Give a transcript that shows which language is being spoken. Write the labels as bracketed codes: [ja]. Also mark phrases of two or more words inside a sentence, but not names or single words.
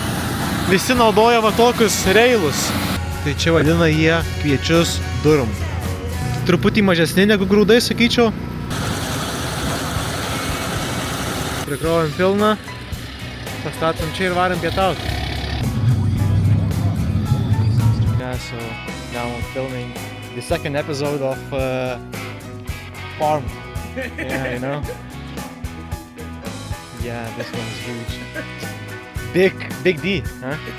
[lt] Visi naudoja va tokius reilus. Tai čia vadina jie kviečius durum. Truputį mažesni negu grūdai, sakyčiau. Prikrovėm pilną, pastatom čia ir varam pietauti. [en] Yeah, so now I'm filming the second episode of Farm. Yeah, you know? Yeah, this one's huge. Big D, huh?